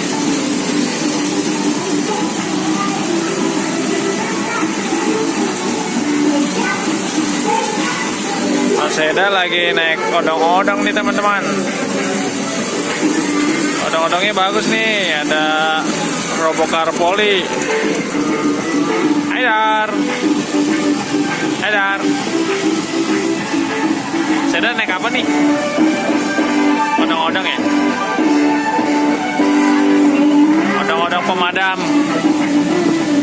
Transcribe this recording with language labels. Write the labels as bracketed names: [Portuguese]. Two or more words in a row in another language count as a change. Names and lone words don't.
[Indonesian] Mas Aidal lagi naik odong-odong nih teman-teman. Odong-odongnya bagus nih, ada Robocar Poli. Haidar. Haidar. Mas Aidal naik apa nih? Odong-odong ya? Odong-odong pemadam.